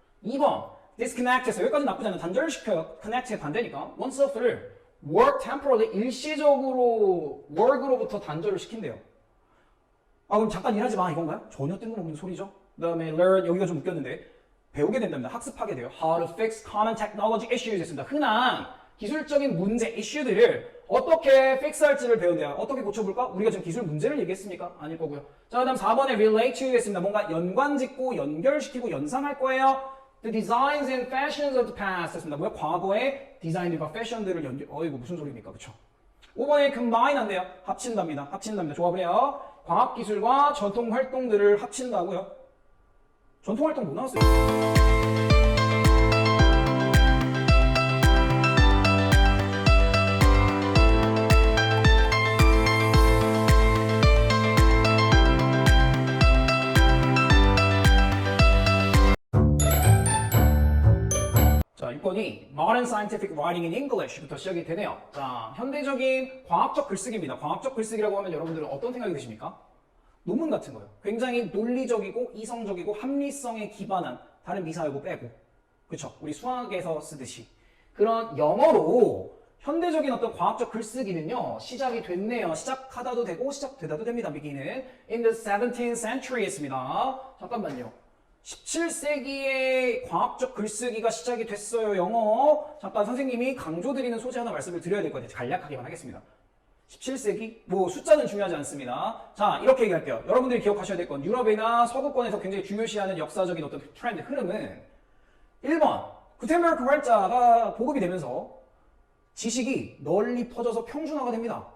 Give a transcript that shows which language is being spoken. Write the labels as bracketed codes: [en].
[ko] 2번 disconnect 해서 여기까지 나쁘지 않아요. 단절시켜요. connect의 반대니까 oneself를 [en] work temporarily [ko] 일시적으로 work으로부터 단절을 시킨대요. 아 그럼 잠깐 일하지 마 이건가요? 전혀 뜬금없는 소리죠. 그 다음에 learn 여기가 좀 웃겼는데 배우게 된답니다. 학습하게 돼요. [en] How to fix common technology issues [ko] 했습니다. 흔한 기술적인 문제, 이슈들을 어떻게 픽스할지를 배운대요. 어떻게 고쳐볼까? 우리가 지금 기술 문제를 얘기했습니까? 아닐 거고요. 자, 그 다음 4번에 relate to 했습니다. 뭔가 연관짓고 연결시키고 연상할 거예요. [en] The designs and fashions of the past [ko] 했습니다. 뭐야? 과거의 디자인들과 패션들을 어이구 무슨 소리입니까? 그쵸? 5번에 combine 한대요. 합친답니다. 합친답니다. 조합을 해요. 과학기술과 전통활동들을 합친다고요. 전통활동 뭐 나왔어요? 자, 6번이 [en] Modern Scientific Writing in English [ko] 부터 시작이 되네요. 자, 현대적인 과학적 글쓰기입니다. 과학적 글쓰기라고 하면 여러분들은 어떤 생각이 드십니까? 논문 같은 거요. 굉장히 논리적이고 이성적이고 합리성에 기반한 다른 미사여고 빼고 그쵸? 우리 수학에서 쓰듯이 그런 영어로 현대적인 어떤 과학적 글쓰기는요 시작이 됐네요. 시작하다도 되고 시작되다도 됩니다. [en] beginning in the 17th century [ko] 했습니다. 잠깐만요. 17세기에 과학적 글쓰기가 시작이 됐어요. 영어. 잠깐 선생님이 강조드리는 소재 하나 말씀을 드려야 될 것 같아요. 간략하게만 하겠습니다. 17세기? 뭐 숫자는 중요하지 않습니다. 자, 이렇게 얘기할게요. 여러분들이 기억하셔야 될 건 유럽이나 서구권에서 굉장히 중요시하는 역사적인 어떤 트렌드, 흐름은 1번, 구텐베르크 활자가 보급이 되면서 지식이 널리 퍼져서 평준화가 됩니다.